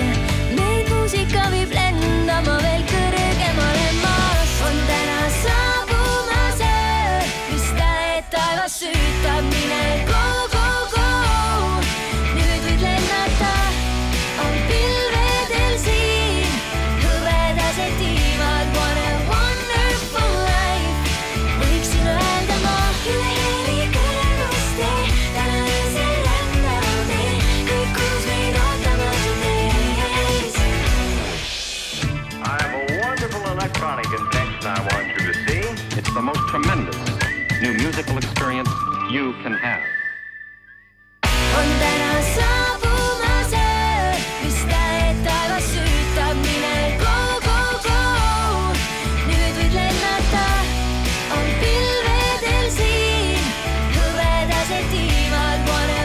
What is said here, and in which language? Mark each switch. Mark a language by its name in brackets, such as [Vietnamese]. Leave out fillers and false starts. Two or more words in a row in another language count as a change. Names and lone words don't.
[Estonian] Meid muusika viib lendama veel kõrgemale maas. On täna saabumas öö, mis täed taevas süütab. Mine go. Nüüd võid lennata, on pilvedel siin. Hõbedased tiivad, [English] what a wonderful life. [Estonian] Võiksin öelda ma üle heli kõrguste. Täna öösel rändame, kõik koos meid ootamas mees. [English] I have a wonderful electronic invention I want you to see. It's the most tremendous new musical experience you can have. [Estonian] On täna saabumas öö, mis täed taevas süütab. Mine go. Nüüd võid lennata, on pilvedel siin. Hõbedased tiivad,